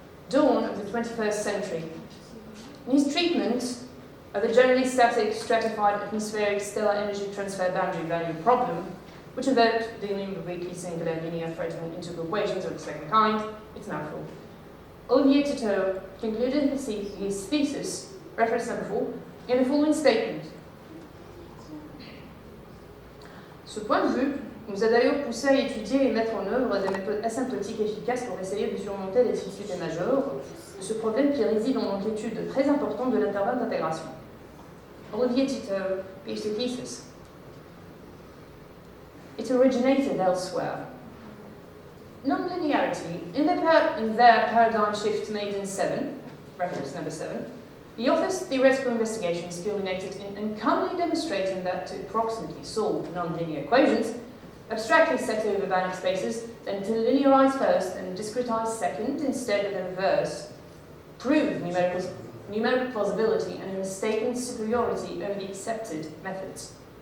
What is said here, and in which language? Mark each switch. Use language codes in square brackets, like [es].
[en] Dawn of the 21st century. In his treatment of the generally static, stratified, atmospheric, stellar energy transfer boundary value problem, which invoked dealing with weakly singular linear Fresnel integral equations of the second kind, it's mouthful. Olivier Tito concluded his thesis, reference number 4, in the following statement. [fr] Ce point de vue nous a d'ailleurs poussé à étudier et mettre en œuvre des méthodes asymptotiques efficaces pour essayer de surmonter les difficultés majeures de ce problème qui réside dans l'amplitude très importante de l'intervalle d'intégration. [en] Olivier Tito, PhD thesis. It originated elsewhere. Non-linearity, in their paradigm shift made in 7, reference number 7, the author's theoretical investigations culminated in uncommonly demonstrating that to approximately solve non-linear equations, abstractly set over Banach spaces, then to linearize first and discretize second instead of the reverse, proved numerical plausibility and a mistaken superiority over the accepted methods.